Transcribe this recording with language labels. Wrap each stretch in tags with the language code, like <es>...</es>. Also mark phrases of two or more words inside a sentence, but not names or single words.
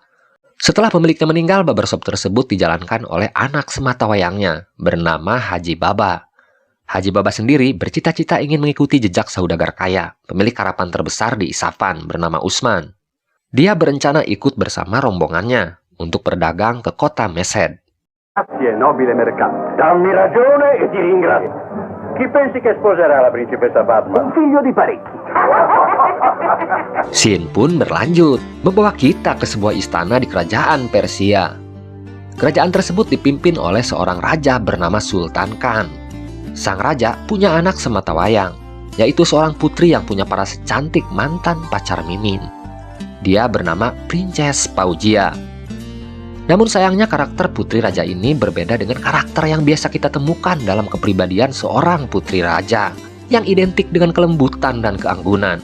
<id>Setelah pemiliknya meninggal, barbershop tersebut dijalankan oleh anak sematawayangnya bernama Haji Baba. Haji Baba sendiri bercita-cita ingin mengikuti jejak saudagar kaya, pemilik karapan terbesar di Isapan bernama Usman. Dia berencana ikut bersama rombongannya untuk berdagang ke kota Meshed.</id> <it>Grazie, nobile mercante. Dammi ragione e ti ringrazio. Chi pensi che sposerà la principessa Fatma? Un figlio di parecchi.</it> <id>Scene pun berlanjut, membawa kita ke sebuah istana di kerajaan Persia. Kerajaan tersebut dipimpin oleh seorang raja bernama Sultan Khan. Sang raja punya anak sematawayang, yaitu seorang putri yang punya paras cantik mantan pacar Mimin. Dia bernama Princess Paujia. Namun sayangnya karakter putri raja ini berbeda dengan karakter yang biasa kita temukan dalam kepribadian seorang putri raja yang identik dengan kelembutan dan keanggunan.</id>